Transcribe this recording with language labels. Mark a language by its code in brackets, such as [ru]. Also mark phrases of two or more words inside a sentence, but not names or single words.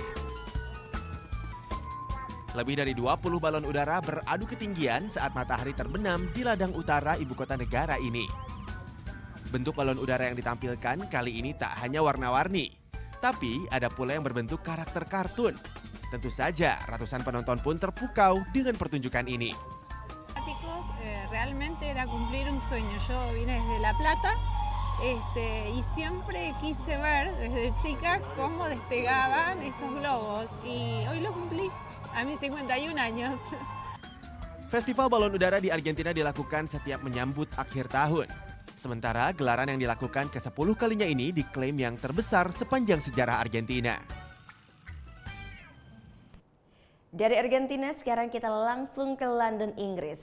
[id] Lebih dari 20 balon udara beradu ketinggian saat matahari terbenam di ladang utara ibu kota negara ini. Bentuk balon udara yang ditampilkan kali ini tak hanya warna-warni, tapi ada pula yang berbentuk karakter kartun. Tentu saja ratusan penonton pun terpukau dengan pertunjukan ini. [es] Realmente era cumplir un sueño. Yo vine desde La Plata. Y siempre quise ver desde chica cómo despegaban estos globos y hoy lo cumplí a mis 51 años. [id] Festival balon udara di Argentina dilakukan setiap menyambut akhir tahun. Sementara gelaran yang dilakukan ke-10 kalinya ini diklaim yang terbesar sepanjang sejarah Argentina. Dari Argentina sekarang kita langsung ke London, Inggris.